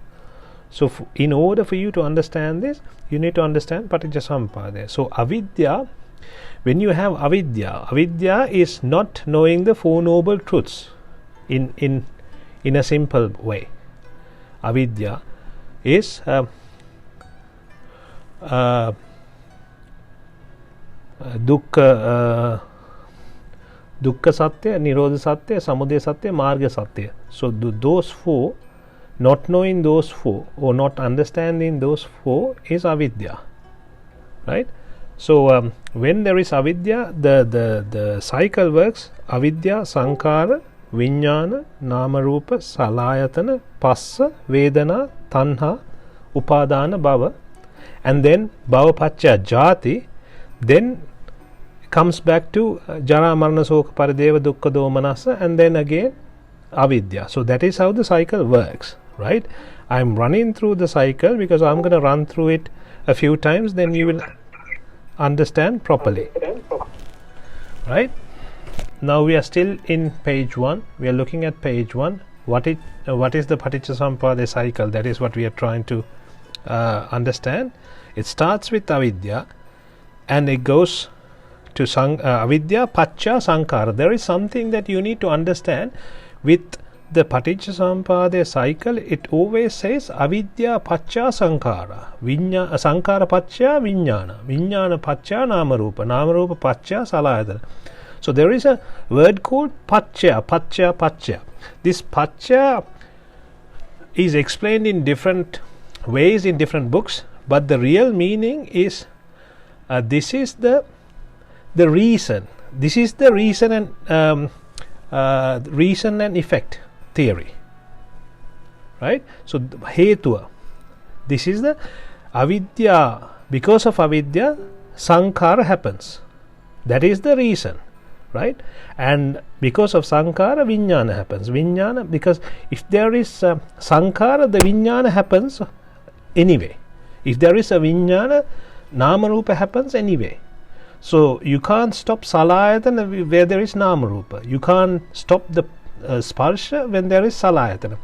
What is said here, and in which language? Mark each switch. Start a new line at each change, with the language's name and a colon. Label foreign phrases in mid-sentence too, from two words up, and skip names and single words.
English: So in order for you to understand this, you need to understand
Pali: Patichcha Samuppadaya.
English: So avidya, when you have avidya is not knowing the Four Noble Truths in a simple way.
Sanskrit: Avidya is dukkha satya, nirodha satya, samudaya satya, marga satya.
English: So those four, not knowing those four or not understanding those four is avidya, right? So when there is avidya, the cycle works: avidya,
Pali: sankara, viññāna, nama rupa, salayatana, passa, vedana, tanha, upadana, bhava,
English: and then
Pali: bhava pacca jati,
English: then comes back to
Pali: jara marana soka parideva dukkha domanassa,
English: and then again avidya. So that is how the cycle works, right? I am running through the cycle because I am going to run through it a few times, then you will understand properly, right? now we are still in page 1. We are looking at page 1. What is the
Pali: Patichcha Samuppadaya
English: cycle? That is what we are trying to understand. It starts with avidya and it goes to avidya,
Pali: paccaya, sankhara.
English: There is something that you need to understand with the
Pali: Patichcha Samuppadaya
English: cycle. It always says
Pali: avidya paccaya sankhara, sankhara paccaya vijnana, vijnana paccaya namarupa, namarupa paccaya salayatana.
English: So there is a word called paccaya. This paccaya is explained in different ways in different books, but the real meaning is this is the reason. This is the reason and reason and effect theory, right? So hetuva, this is the avidya. Because of avidya, sankhara happens. That is the reason, right? And because of sankhara, vijnana happens. Vijnana, because if there is sankhara, the vijnana happens anyway. If there is a vijnana, namarupa happens anyway. So you can't stop salayatana where there is namarupa. You can't stop the sparsha when there is salayatana.